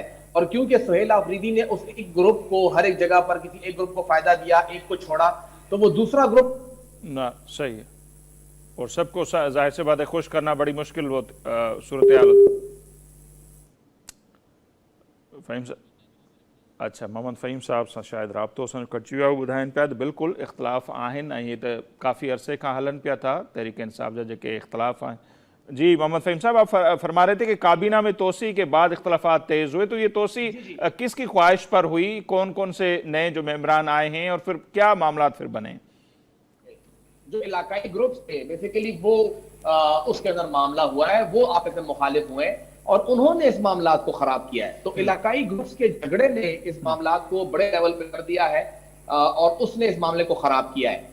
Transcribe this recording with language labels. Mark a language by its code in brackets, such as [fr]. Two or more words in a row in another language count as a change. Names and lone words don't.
[ur] اور کیونکہ سہیل آفریدی نے اس ایک گروپ کو ہر ایک جگہ پر کسی ایک گروپ کو فائدہ دیا، ایک کو چھوڑا، تو وہ دوسرا گروپ نہ صحیح ہے. اور سب کو ظاہر سے بات ہے خوش کرنا بڑی مشکل صورتحال ہوتی. [sd] فہیم صاحب، اچھا محمد فہیم صاحب سان شاید رابطو سان کٹی ہوا ॿुधाइनि पिया त बिल्कुलु इख़्तिलाफ़ आहिनि ऐं त काफ़ी अरसे खां हलनि पिया था तहरीक इंसाफ जा जेके इख़्तिलाफ़ आहिनि. [ur] جی محمد فہیم صاحب، آپ فرما رہے تھے کہ کابینہ میں توسیع کے بعد اختلافات تیز ہوئے، تو یہ توسیع کس کی خواہش پر ہوئی، کون کون سے نئے جو ممبران آئے ہیں اور پھر کیا معاملات پھر بنے? جو علاقائی گروپس تھے بیسیکلی وہ اس کے اندر معاملہ ہوا ہے، وہ آپس میں مخالف ہوئے اور انہوں نے اس معاملات کو خراب کیا ہے. تو علاقائی گروپس کے جھگڑے نے اس معاملات کو بڑے لیول پہ کر دیا ہے اور اس نے اس معاملے کو خراب کیا ہے.